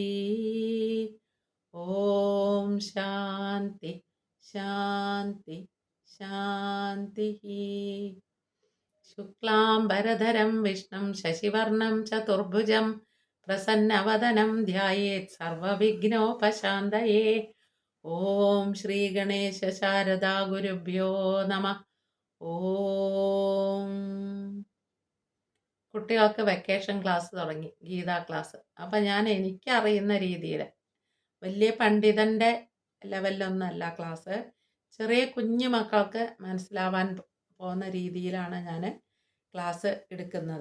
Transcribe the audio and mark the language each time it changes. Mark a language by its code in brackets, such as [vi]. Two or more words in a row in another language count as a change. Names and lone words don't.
[sa] ॐ शान्ति शान्ति शान्तिः। शुक्लाम्बरधरं विष्णुं शशिवर्णं चतुर्भुजं प्रसन्नवदनं ध्यायेत् सर्वविघ्नोपशान्तये। ഓം ശ്രീ ഗണേശ ശാരദാ ഗുരുഭ്യോ നമ. ഓം. [ml] കുട്ടികൾക്ക് [en] vacation class [ml] തുടങ്ങി, ഗീതാ ക്ലാസ്. അപ്പം ഞാൻ എനിക്കറിയുന്ന രീതിയിൽ, വലിയ പണ്ഡിതൻ്റെ ലെവലിലൊന്നല്ല ക്ലാസ്, ചെറിയ കുഞ്ഞു മക്കൾക്ക് മനസ്സിലാവാൻ പോകുന്ന രീതിയിലാണ് ഞാൻ ക്ലാസ് എടുക്കുന്നത്.